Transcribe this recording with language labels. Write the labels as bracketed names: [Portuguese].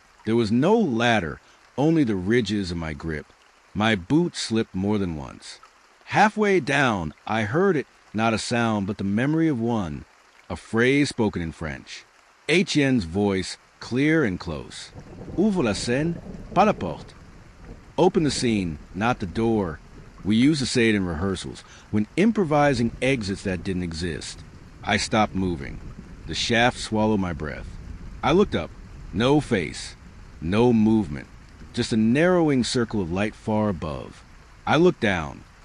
[English] There was no ladder, only the ridges of my grip. My boot slipped more than once. Halfway down, I heard it, not a sound, but the memory of one, a phrase spoken in French. Etienne's voice, clear and close. [French] Ouvre la scène, pas la porte. [English] Open the scene, not the door. We used to say it in rehearsals, when improvising exits that didn't exist. I stopped moving. The shaft swallowed my breath. I looked up. No face. No movement. Just a narrowing circle of light far above. I looked down.